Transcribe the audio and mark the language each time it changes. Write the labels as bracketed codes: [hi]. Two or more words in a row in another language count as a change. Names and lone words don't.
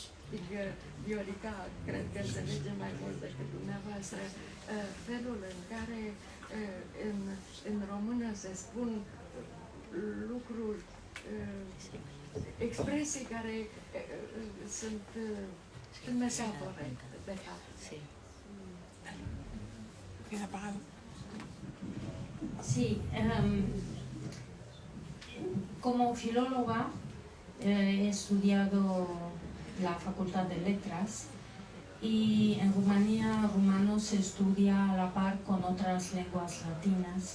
[ro] Adică Viorica, cred că înțelege mai mult decât dumneavoastră, felul în care în română se spun lucruri, expresii care sunt metafore, de fapt. [es] Sí, como filóloga he estudiado la Facultad de Letras y en Rumanía rumano se estudia a la par con otras lenguas latinas.